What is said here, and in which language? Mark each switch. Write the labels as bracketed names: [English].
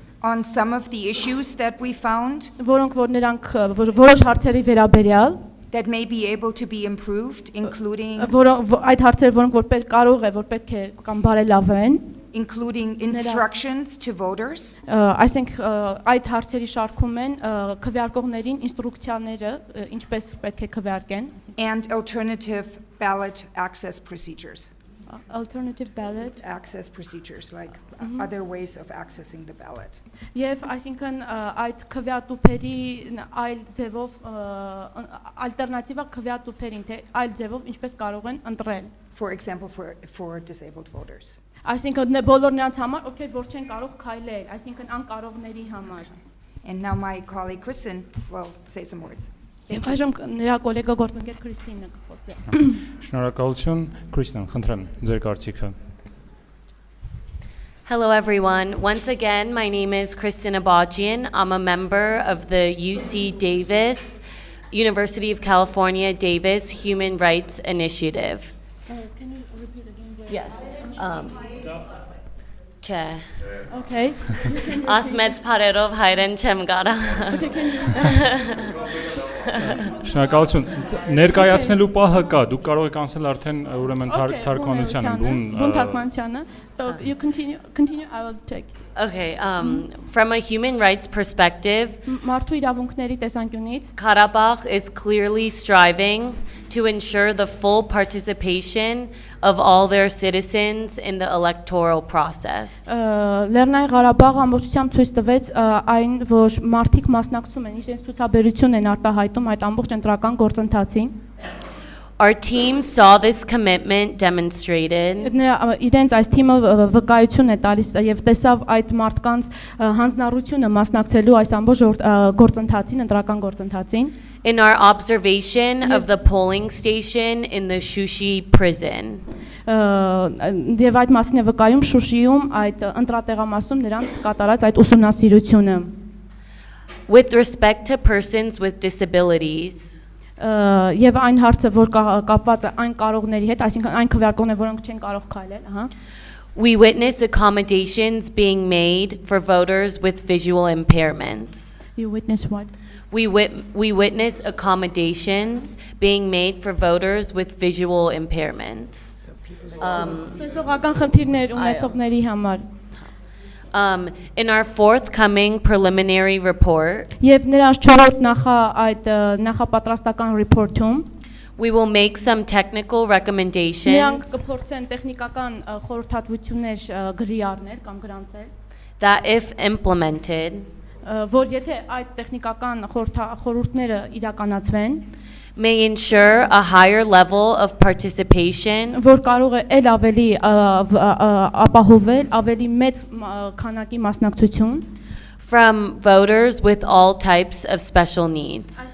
[English] on some of the issues that we found [Armenian] որոնք որ նրանք որոշ հարցերի վերաբերյալ [English] that may be able to be improved, including [Armenian] այդ հարցերը որոնք որ կարող է որ պետք է կամ բարելավեն, [English] including instructions to voters [Armenian] այսինքն այդ հարցերի շարքում են քվեարկողներին ինստրուկցիաները ինչպես պետք է քվեարկեն, [English] and alternative ballot access procedures. alternative ballot Access procedures, like other ways of accessing the ballot. [Armenian] Եվ այսինքն այդ քվեատուփերի այլ ձևով ալտերնատիվա քվեատուփերին թե այլ ձևով ինչպես կարող են ընտրել։ [English] For example, for disabled voters. [Armenian] Այսինքն բոլոր նրանց համար, ովքեր որ չեն կարող քայլել, այսինքն անկարողների համար։ [English] And now my colleague Kristen will say some words. [Armenian] Եվ այժմ նրա գոլեգա գործընկեր Քրիստինը կխոսի։ Շնորհակալություն, Քրիստեն, խնդրեմ, ձեր կարծիքը։ [English] Hello everyone. Once again, my name is Քրիսթեն Աբաջյան. I'm a member of the UC Davis, University of California Davis Human Rights Initiative. Can you repeat again? Yes. [Armenian] Չէ. [English] Okay. [Armenian] Ասմեց բարերով հայրեն չեմ կարա։ Շնորհակալություն։ Ներկայացնելու պահը կա, դուք կարող եք անցնել արդեն ուրեմն թարգմանությանը, բուն [English] թարգմանությանը։ So you continue, I will take. Okay, from a human rights perspective, [Armenian] Մարդու իրավունքների տեսանկյունից [English] Karabakh is clearly striving to ensure the full participation of all their citizens in the electoral process. [Armenian] Լեռնային Ղարաբաղը ամբողջությամբ ցույց տվեց այն, որ մարդիկ մասնակցում են, իրենց ցուցաբերություն են արտահայտում այդ ամբողջ ընտրական գործընթացին։ [English] Our team saw this commitment demonstrated [Armenian] Իրենց այս թիմը վկայություն է տալիս եւ տեսավ այդ մարդկանց հանձնառությունը մասնակցելու այս ամբողջ գործընթացին, ընտրական գործընթացին։ [English] in our observation of the polling station in the Shushi prison. [Armenian] Եվ այդ մասին է վկայում Շուշիում այդ ընտրատեղամասում նրանց կատարած այդ ուսումնասիրությունը։ [English] With respect to persons with disabilities, [Armenian] Եվ այն հարցը, որ կապված է այն կարողների հետ, այսինքն այն քվեարկողներ, որոնք չեն կարող քայլել, [English] we witness accommodations being made for voters with visual impairments. You witness what? We witness accommodations being made for voters with visual impairments. [Armenian] Տեսողական խնդիրներ ունեցողների համար։ [English] In our forthcoming preliminary report, [Armenian] Եվ նրանց չորրորդ նախապատրաստական report-ում [English] we will make some technical [Armenian] նրանք [English] recommendations [Armenian] կփորձեն տեխնիկական խորհրդատվություններ գրի առնել կամ գրանցել, [English] that if implemented, [Armenian] որ եթե այդ տեխնիկական խորհուրդները իրականացվեն, [English] may ensure a higher level of participation [Armenian] որ կարող է ել ավելի ապահովել ավելի մեծ քանակի մասնակցություն [English] from voters with all types of special needs.